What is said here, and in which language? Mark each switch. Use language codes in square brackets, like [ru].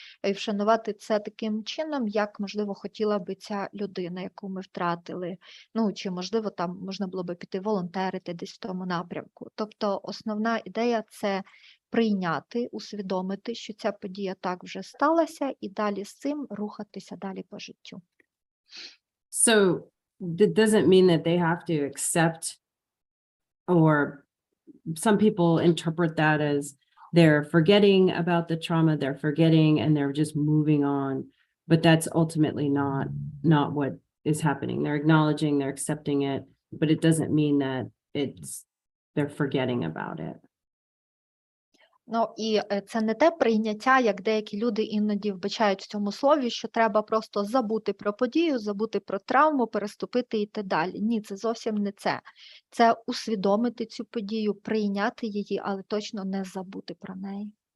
[uk] І вшанувати це таким чином, як, можливо, хотіла би ця людина, яку ми втратили. Ну, чи, можливо, там можна було би піти волонтерити десь в тому напрямку. Тобто основна ідея – це прийняти, усвідомити, що ця подія так вже сталася, і далі з цим рухатися далі по життю. [en] So that doesn't mean that they have to accept, or some people interpret that as they're forgetting about the trauma, they're forgetting and they're just moving on. But that's ultimately not what is happening. They're acknowledging, they're accepting it, but it doesn't mean that they're forgetting about it. [uk] Ну, і це не те прийняття, як деякі люди іноді вбачають в цьому слові, що треба просто забути про подію, забути про травму, переступити і йти далі. Ні, це зовсім не це. Це усвідомити цю подію, прийняти її, але точно не забути про неї.